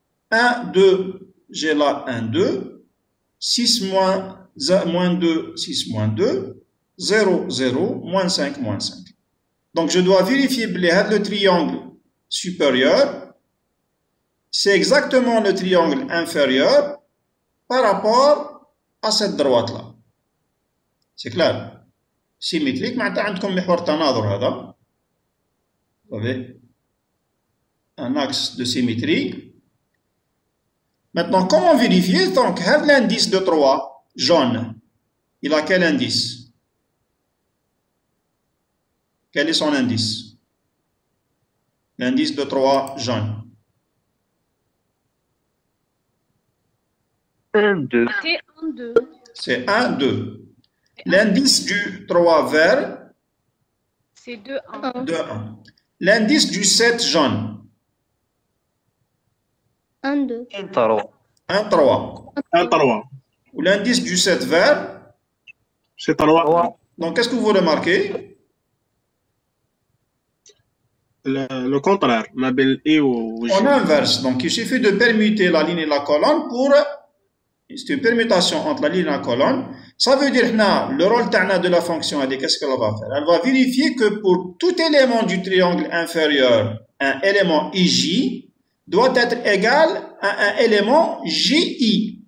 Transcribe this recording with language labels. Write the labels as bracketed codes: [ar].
[fr] 1, 2, j'ai là 1, 2. 6, moins 2, 6, moins 2. 0, 0, moins 5, moins 5. Donc je dois vérifier le triangle supérieur. C'est exactement le triangle inférieur par rapport à cette droite-là. C'est clair? [ar] Symétrique, معناتها عندكم محور تناظر هذا. [fr] Vous avez un axe de symétrie. Maintenant, comment vérifier? Donc, l'indice de 3, jaune, il a quel indice? Quel est son indice? L'indice de 3 jaune. 1, 2. C'est 1, 2. C'est 1, 2. L'indice du 3 vert, C'est 2, 1. 2, 1. L'indice du 7 jaune, 1, 2. 1, 3. 1 3 Ou l'indice du 7 vert, c'est 3 donc qu'est-ce que vous remarquez? le contraire [ar] ما بين الاي و [fr] On inverse, donc il suffit de permuter la ligne et la colonne pour. C'est une permutation entre la ligne et la colonne. Ça veut dire que le rôle de la fonction, qu'est-ce qu'elle va faire? Elle va vérifier que pour tout élément du triangle inférieur, un élément IJ doit être égal à un élément JI.